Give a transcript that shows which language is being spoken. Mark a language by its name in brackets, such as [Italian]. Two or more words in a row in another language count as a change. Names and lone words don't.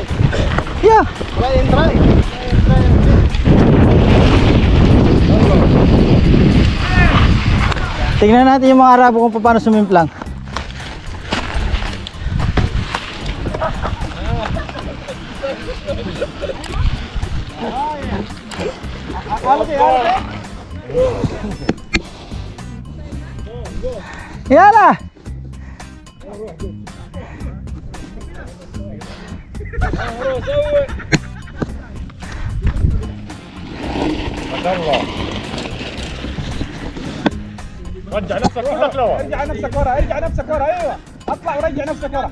[Arabic] يا تراي [Filipino] tingnan natin yung mga Arabo kung paano sumimplang. [Arabic] Yala! رجع نفسك كلك لورا ارجع نفسك ورا ارجع نفسك ورا ايوه اطلع ورجع نفسك ورا